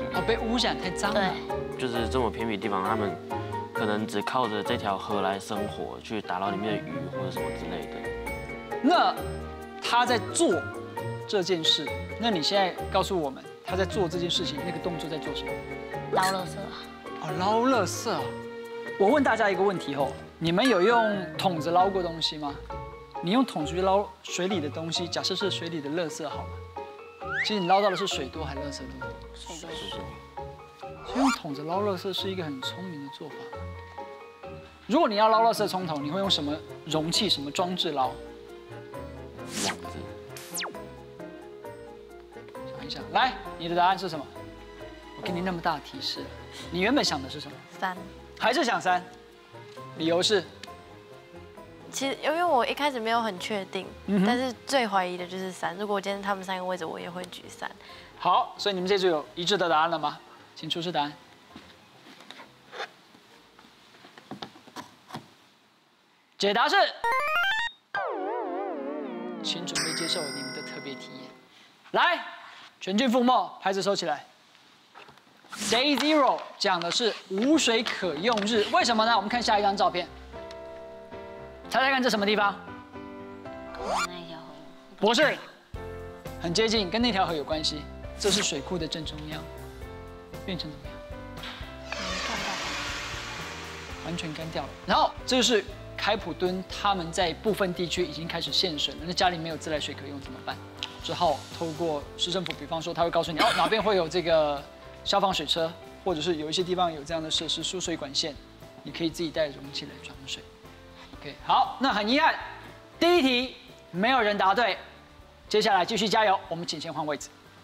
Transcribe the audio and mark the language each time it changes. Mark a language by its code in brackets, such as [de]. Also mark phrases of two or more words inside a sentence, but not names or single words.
[zh] 哦，被污染太髒了。對。就是這麼偏僻的地方，他們可能只靠着這條河來生活，去打撈裡面的魚或者什麼之類的。那他在做這件事，那你現在告訴我們，他在做這件事情那個動作在做什麼？撈垃圾啊。哦，撈垃圾啊！我問大家一個問題哦，你們有用桶子撈過東西嗎？你用桶子去撈水裡的東西，假設是水裡的垃圾好了，其實你撈到的是水多還是垃圾多？水多。所以用桶子撈垃圾是一個很聰明的做法。如果你要撈垃圾沖頭，你會用什麼容器、什麼裝置撈？網子。想一想，來，你的答案是什麼？我給你那麼大的提示，你原本想的是什麼？3，還是想3？理由是？其實因為我一開始沒有很確定，但是最懷疑的就是3。如果我今天他們 3個位置，我也會舉3。好，所以你們這組有一致的答案了嗎？請出示答案。解答是，請準備接受你們的特別體驗。來，全軍覆沒，牌子收起來。 [en] Day Zero [zh] 講的是無水可用日，為什麼呢？我們看下一張照片，猜猜看這什麼地方？那一條河。不是，很接近，跟那條河有關係。這是水庫的正中央，變成怎麼樣？完全乾掉了。然後這就是開普敦，他們在部分地區已經開始限水了。那家裡沒有自來水可用怎麼辦？只好透過市政府，比方說他會告訴你，哦，哪邊會有這個消防水車，或者是有一些地方有這樣的設施輸水管線，你可以自己帶容器來裝水。OK， 好，那很遺憾，第一題沒有人答對，接下來繼續加油，我們請先換位置。